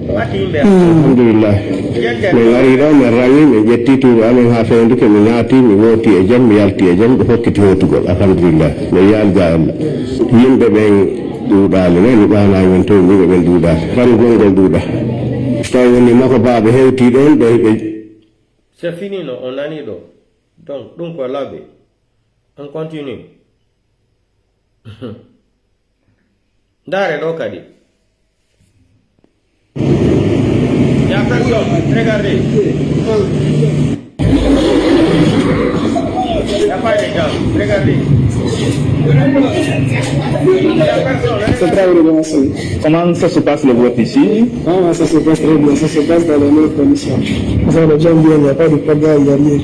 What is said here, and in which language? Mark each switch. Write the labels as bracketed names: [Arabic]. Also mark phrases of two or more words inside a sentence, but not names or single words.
[Fula] alhamdulillah min ari ɗo min rangi min ƴetti tuuɓe amen ha fewnduke mi naati mi wooti e jam mi yalti e jam ɓe hokkiti hottugol alhamdulillah min yalga Allah yimɓe ɓen ɗuuɗali ne mi ɓanaki men to yimɓe ɓen ɗuuɗali ɓangol ngol ɗuuɗa so tawi woni makko baɓe hewti ɗon ɓe [French] c'est fini [Fula] no on nani ɗo donc ɗum ko laaɓe [French] on continue [Fula] ndare ɗo kadi [French] ya personne regardez y a pas de gens regardez C'est très bien. Comment ça se passe le vote ici? Ça se passe très bien, ça se passe dans les meilleures conditions. Ça va bien, il n'y a pas de problème, il n'y a rien.